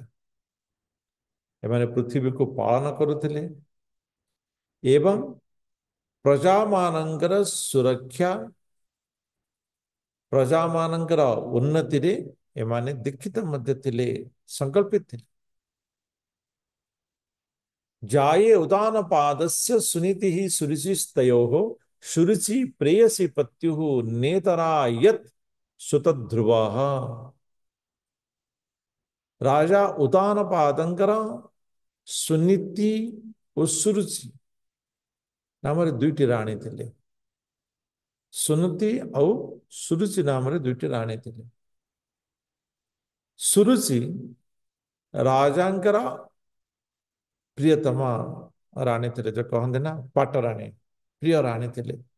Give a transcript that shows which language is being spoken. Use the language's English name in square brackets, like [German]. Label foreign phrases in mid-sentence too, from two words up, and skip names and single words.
[Odia] ଏମାନେ ପୃଥ୍ୱୀକୁ ପାଳନ କରୁଥିଲେ ଏବଂ ପ୍ରଜା ମାନଙ୍କର ସୁରକ୍ଷା, ପ୍ରଜା ମାନଙ୍କର ଉନ୍ନତି ରେ ଏମାନେ ଦୀକ୍ଷିତ ମଧ୍ୟ ଥିଲେ, ସଂକଳ୍ପିତ ଥିଲେ। [Sanskrit] जाये उदान पादस्य सुनीति ही सुरुचिस्तयोः सुरुचि प्रेयसी पत्युः नेतरा यत् सुतध्रुवः। [Odia] ରାଜା ଉତ୍ତାନପାଦଙ୍କର ସୁନୀତି ଓ ସୁରୁଚି ନାମ ଦୁଇଟି ରାଣୀ ଥିଲେ। ସୁନୀତି ଓ ସୁରୁଚି ନାମ ଦୁଇଟି ରାଣୀ ଥିଲେ। ସୁରୁଚି ରାଜାଙ୍କର ପ୍ରିୟତମା ରାଣୀ ଥିଲେ, [Hindi] जो कहते ना [Odia] ପାଟରାଣୀ, ପ୍ରିୟ ରାଣୀ ଥିଲେ।